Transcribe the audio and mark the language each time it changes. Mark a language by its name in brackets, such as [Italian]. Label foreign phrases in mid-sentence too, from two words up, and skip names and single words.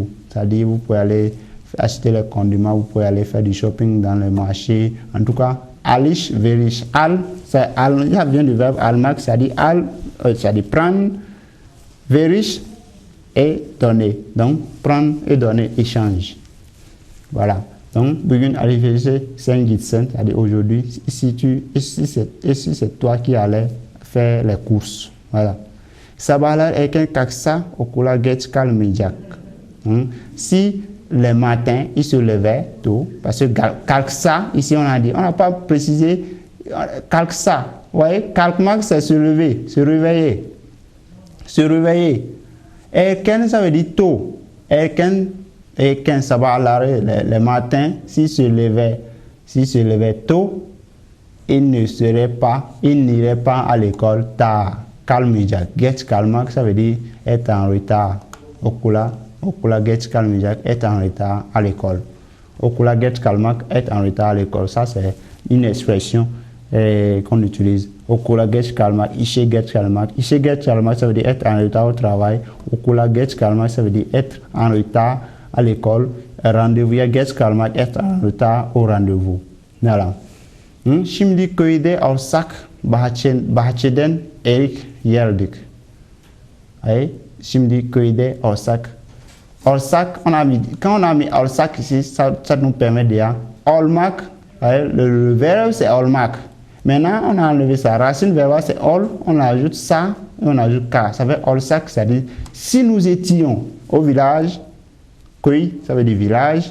[French] C'est-à-dire, vous pouvez aller acheter les condiments, vous pouvez aller faire du shopping dans le marché. En tout cas, alışveriş, ça vient du verbe almak, c'est-à-dire prendre, veriş, et donner. Donc, prendre et donner, échange. Voilà. Donc, [Turkish] bugün alışverişe sen gitsen, [French] c'est-à-dire aujourd'hui, et si c'est toi qui allais faire les courses. Voilà. [Turkish] Sabahlar erken kalksa okula geç kalmayacak. [French] Si le matin, il se levait tôt, parce que kalksa, ici on a dit, on n'a pas précisé kalksa. Vous voyez, kalkmak, c'est se lever, se réveiller. Se réveiller. Erken, ça veut dire tôt. [Turkish] Erken, sabahlar, [French] le matin, s'il se levait tôt, il n'irait pas à l'école tard. [Turkish] Kalmayacak. Geç kalmak, [French] ça veut dire être en retard. [Turkish] Okula geç kalmayacak, [French] être en retard à l'école. [Turkish] Okula geç kalmak, [French] être en retard à l'école. Ça, c'est une expression qu'on utilise. [Turkish] Okula geç kalmak, işe geç kalmak. İşe geç kalmak, [French] ça veut dire être en retard au travail. [Turkish] Okula geç kalmak, [French] ça veut dire être en retard à l'école. Rendez-vous, [Turkish] geç kalmak, [French] être en retard au rendez-vous. Voilà. [Turkish] Şimdi köyde olsak bahçeden erik yerdik. Şimdi köyde olsak. Olsak, [French] quand on a mis olsak ici, ça nous permet de dire olmak. Le verbe c'est olmak. Maintenant, on a enlevé sa racine verbale, c'est ol, on ajoute ça et on ajoute ka. Ça fait olsak, c'est-à-dire si nous étions au village, köy, ça veut dire village.